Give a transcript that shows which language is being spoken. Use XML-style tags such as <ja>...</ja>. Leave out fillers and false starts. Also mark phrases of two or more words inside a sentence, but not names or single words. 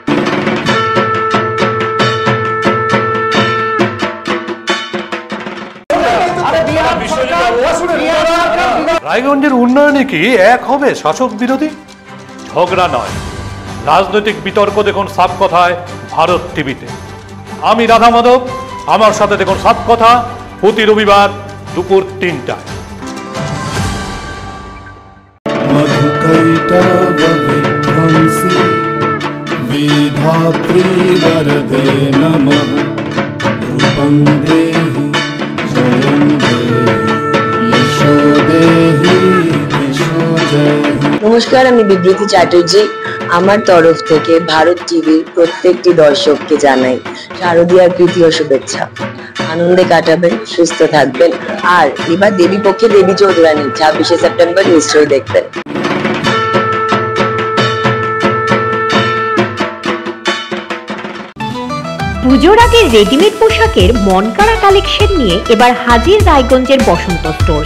<bn>রায়গঞ্জের উন্নয়নে কি এক হবে শাসক বিরোধী? ঝগড়া নয়, রাজনৈতিক বিতর্ক দেখুন সাপ কথায় ভারত টিভিতে। আমি রাধা মাধব, আমার সাথে দেখুন সাপ কথা প্রতি রবিবার দুপুর 3টায়।</bn> <sa>विधात्री वरदे नमः रूपं देहि जयं देहि यशो देहि यशो देहि।</sa> <bn>নমস্কার, আমি বিবৃতি চ্যাটার্জি। আমার তরফ থেকে ভারত টিভির প্রত্যেকটি দর্শককে জানাই শারদীয়ার তৃতীয় শুভেচ্ছা। আনন্দে কাটাবেন, সুস্থ থাকবেন। আর এবার দেবী পক্ষে দেবী চৌধুরানী 26শে সেপ্টেম্বর নিশ্চয়ই দেখবেন। পুজোর আগে রেডিমেড পোশাকের মনকাড়া কালেকশন নিয়ে এবার হাজির রায়গঞ্জের বসন্ত স্টোর্স।</bn>